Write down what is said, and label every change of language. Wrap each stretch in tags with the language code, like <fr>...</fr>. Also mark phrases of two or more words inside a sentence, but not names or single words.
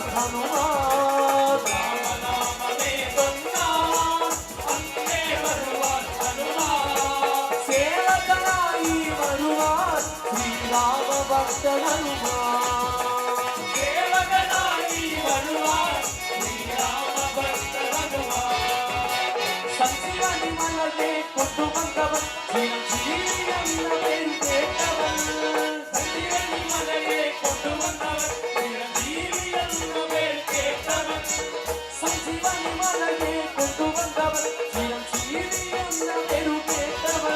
<ml>ഹനുമാൻ രാമനാമമേ ചൊന്നാൽ അങ്ങേ വരുവാൻ ഹനുമാൻ സേവകനായി വരുവാൻ ശ്രീരാമഭക്തൻ ഹനുമാൻ സേവകനായി വരുവാൻ ശ്രീരാമഭക്തൻ ഹനുമാൻ സത്യ</ml> <ta>சஞ்சீவனி மலரே கொண்டு வந்தவன் சிரஞ்சீவி என்ற பேர் கேட்டவன் சஞ்சீவனி மலையை கொண்டு வந்தவன் சிரஞ்சீவி என்ற பேர் கேட்டவன் சஞ்சீவனி மலரே கொண்டு வந்தவன் சிரஞ்சீவி என்ற பேர் கேட்டவன்</ta>